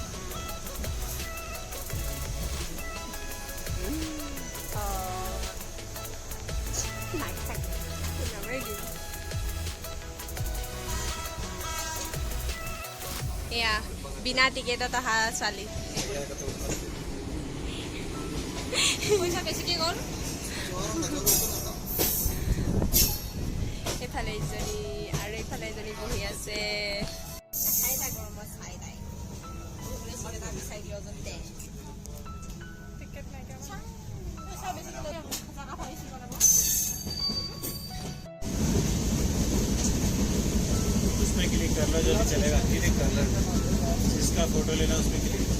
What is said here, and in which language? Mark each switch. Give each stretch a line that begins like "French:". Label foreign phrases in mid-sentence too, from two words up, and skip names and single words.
Assamese: এয়া বিনা টিকেটত অহা ছোৱালী। পইচা বেছিকৈ গ'ল। এইফালে ইজনী আৰু এইফালে এজনী বহি আছে।
Hindi: उसमें क्लिक कर लो जो भी चलेगा, क्लिक कर लो, जिसका फोटो लेना उसमें क्लिक।